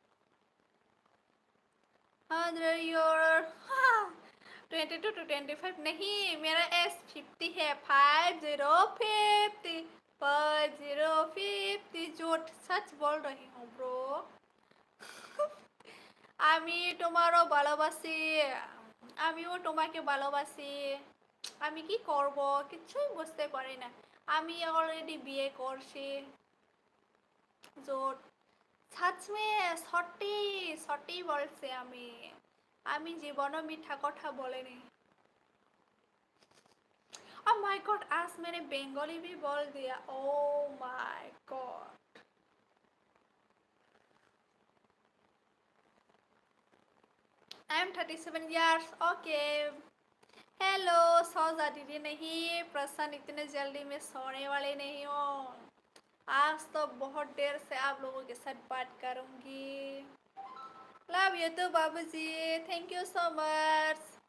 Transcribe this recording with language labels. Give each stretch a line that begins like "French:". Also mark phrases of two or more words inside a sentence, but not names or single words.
Hindi: 22 to 25 नहीं, मेरा एज 50 है। 50 झूठ सच बोल रही हूँ ब्रो।
Bangla: আমি তোমারও ভালোবাসি, আমিও তোমাকে ভালোবাসি। আমি কি করব কিছুই বুঝতে পারি না। আমি অলরেডি বিয়ে করছি।
Hindi: जोट सच मे
Bangla: সত্যি সত্যি বলছি আমি, আমি জীবনও মিঠা কথা বলিনি।
English: Oh my god,
Hindi: आज मैंने बंगाली भी बोल दिया।
English: Oh my god. I am 37 years. Okay.
Hindi: हेलो, सो जाती नहीं प्रसन्न, इतने जल्दी मैं सोने वाली नहीं हूँ। आज तो बहुत देर से आप लोगों के साथ बात करूंगी।
English: love you too बाबूजी, thank you so much.